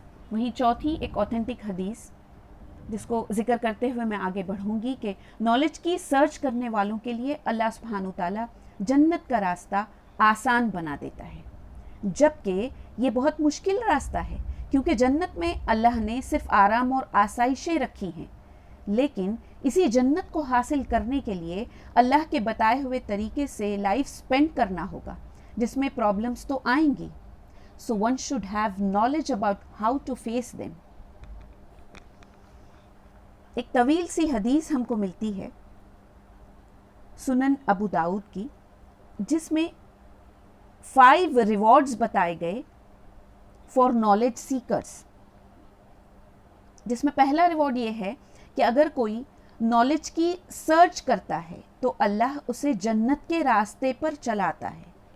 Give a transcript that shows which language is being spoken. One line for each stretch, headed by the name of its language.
Urdu: وہیں چوتھی ایک اوتھینٹک حدیث جس کو ذکر کرتے ہوئے میں آگے بڑھوں گی کہ نالج کی سرچ کرنے والوں کے لیے اللہ سبحانہ تعالیٰ جنت کا راستہ آسان بنا دیتا ہے، جبکہ یہ بہت مشکل راستہ ہے، کیونکہ جنت میں اللہ نے صرف آرام اور آسائشیں رکھی ہیں. لیکن اسی جنت کو حاصل کرنے کے لیے اللہ کے بتائے ہوئے طریقے سے لائف سپینڈ کرنا ہوگا، جس میں پرابلمز تو آئیں گی.
English: So one should have knowledge about how to face them.
Urdu: ایک طویل سی حدیث ہم کو ملتی ہے سنن ابو داؤد کی، جس میں 5 ریوارڈز بتائے گئے
English: For knowledge seekers.
Urdu: جس میں پہلا ریوارڈ یہ ہے کہ اگر کوئی نالج کی سرچ کرتا ہے تو اللہ اسے جنت کے راستے پر چلاتا ہے.